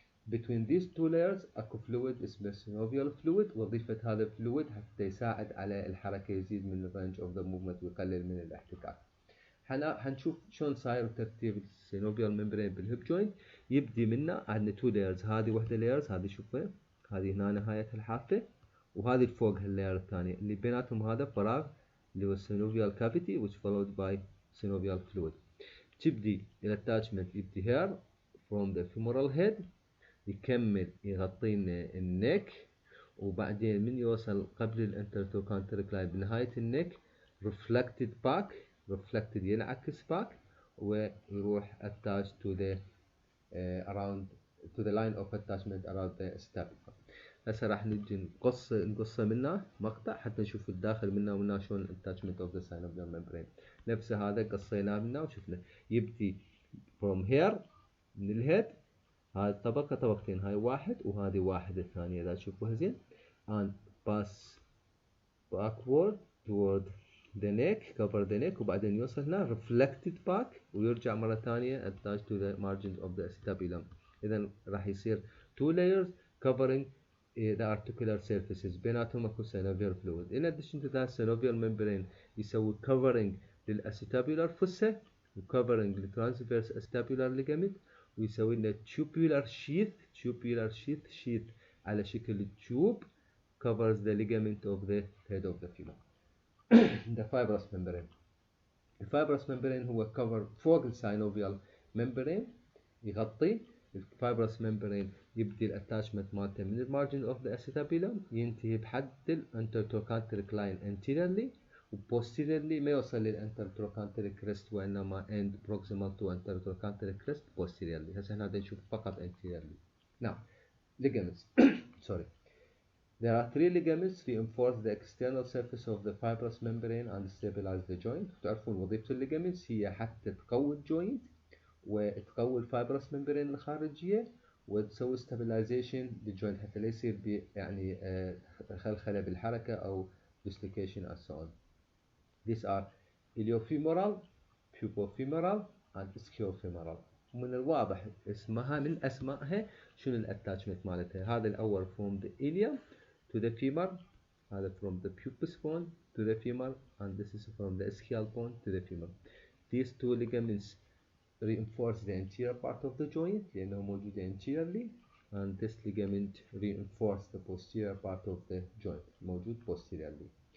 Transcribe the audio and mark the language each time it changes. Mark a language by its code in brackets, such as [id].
[en] Between these two layers اكو fluid اسمه synovial fluid. [ar] وظيفة هذا الفلويد حتى يساعد على الحركة، يزيد من range of the movement ويقلل من الاحتكاك. حنشوف شلون صاير ترتيب السينوفيال ممبرين بالهيب جوينت. يبدي منه عندنا تو لايرز، هذه وحده لايرز، هذه شوفها، هذه هنا نهاية الحافة، وهذه الفوق اللاير الثانية اللي بيناتهم هذا فراغ اللي هو السينوفيال كافيتي [en] which followed by synovial fluid. [ar] تبدي الاتاتشمنت يبدي [en] here from the femoral head [ar] يكمل يغطينا النك، وبعدين من يوصل قبل الانترتوكانتريك لاين بنهاية النك [en] reflected back، reflected ينعكس back [ar] ويروح [en] attached to the around to the line of attachment around the scapula. [ar] هسه راح نجي نقصه منه مقطع حتى نشوف الداخل منه ومنه شلون attachment of the synovial membrane. نفس هذا قصيناه منه وشفنا يبدي from here من الهيد، هاي الطبقة طبقتين، هاي واحد وهذه واحد الثانية إذا تشوفوها زين، [en] and pass backward toward the neck cover the neck [ar] وبعدين يوصل هنا reflected back ويرجع مرة ثانية [en] attached to the margins of the acetabulum. [ar] إذا راح يصير [en] two layers covering the articular surfaces [ar] بيناتهم اكو synovial fluid. [en] In addition to that synovial membrane يسوي covering للacetabular fossa و covering للtransverse acetabular ligament ويسوي لنا tubular sheath على شكل tube covers the ligament of the head of the femur. the fibrous membrane. [ar] الفايبرس membrane هو cover فوق الساينوفيال membrane يغطي. الفايبرس membrane يبدي الاتاشمنت مالته من المارجن اوف ذا acetabulum ينتهي بحد الانترتوكانتريك لاين anteriorly وposteriorly ما يوصل للانترتوكانتريك crest وانما [en] end proximal to intertrochanteric crest posteriorly. [ar] هسه هنا نشوف فقط anteriorly. [en] Now ligaments. Sorry. There are three ligaments reinforce the external surface of the fibrous membrane and stabilize the joint. [ar] تعرفون وظيفة الليجامنتس هي حتى تقوي الجوينت وتقوي الفايبرس ممبرين الخارجية وتسوي stabilization للجوينت حتى لا يصير يعني خلخلة بالحركة أو [en] dislocation and so on. These are iliofemoral, pubofemoral and ischiofemoral. [ar] من الواضح اسمها من أسمائها شنو الاتاتشمنت مالتها. [en] هذا الأول from the ilium to the femur، هذا from the pubis bone to the femur, and this is from the ischial bone to the femur. These two ligaments reinforce the anterior part of the joint [ar] لأنه موجود [en] anteriorly, and this ligament reinforce the posterior part of the joint موجود posteriorly.